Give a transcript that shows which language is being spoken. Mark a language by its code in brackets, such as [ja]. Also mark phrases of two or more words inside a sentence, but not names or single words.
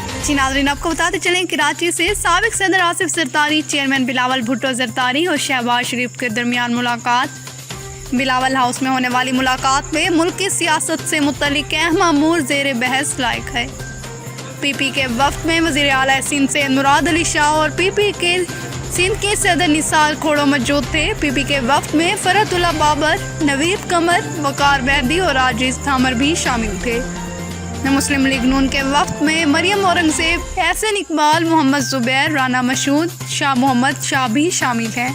[ur] جی ناظرین، آپ کو بتاتے چلیں کراچی سے سابق صدر آصف زرداری، چیئرمین بلاول بھٹو زرداری اور شہباز شریف کے درمیان ملاقات. بلاول ہاؤس میں ہونے والی ملاقات میں ملک کی سیاست سے متعلق اہم امور زیر بحث لائق ہے. پی پی کے وفد میں وزیر اعلیٰ سندھ سید مراد علی شاہ اور پی پی کے سندھ کے صدر نثار کھوڑو موجود تھے. پی پی کے وفد میں فرت اللہ بابر، نوید قمر، وقار بہدی اور راجیش تھامر بھی شامل تھے. مسلم لیگ نون کے وفد میں مریم اورنگزیب، احسن اقبال، محمد زبیر، رانا مشہود، شاہ محمد شاہ بھی شامل ہیں.